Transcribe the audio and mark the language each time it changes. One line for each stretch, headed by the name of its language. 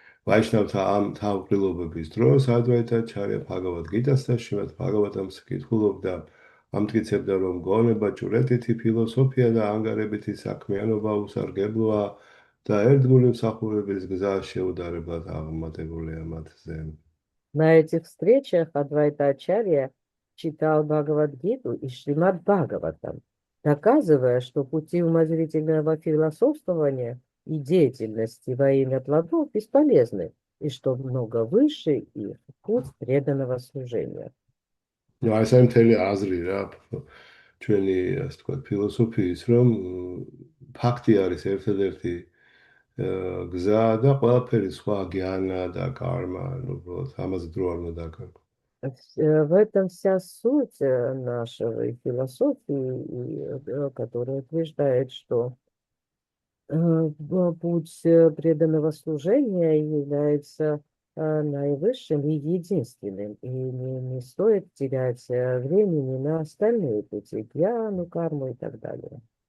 Georgian: ვაიშნავთა ამ თავყრილობების დროს ადვაიტა ачарья ფაგავატ გიდას და შიმად ფაგავატამს კითხულობდა, ამტკიცებდა, რომ გონება ჭურეთითი ფილოსოფია და ანგარებითი საქმიანობა უსარგებლოა და ერთგული მსახურების გზა შეუდარებლად აღმატებულია მათზე.
Russian: На этих встречах Адвайта Ачарья читал Бхагавад-гиту и Шримад Бхагаватам, доказывая, что пути умозрительного философствования и деятельности во имя плодов бесполезны, и что много выше их путь преданного служения.
Georgian: აი ეს არის მთელი აზრი რა ჩვენი ასე ვთქვათ ფილოსოფიის რომ ფაქტი არის ერთადერთი გზა და ყველაფერი სხვა გიანა და კარმა უბრალოდ ამაზე დრო არ უნდა დაგარგო.
Russian: В этом вся суть нашей философии, которая утверждает, что путь преданного служения является наивысшим и единственным, и не стоит терять времени на остальные пути, гьяну, карму и так далее.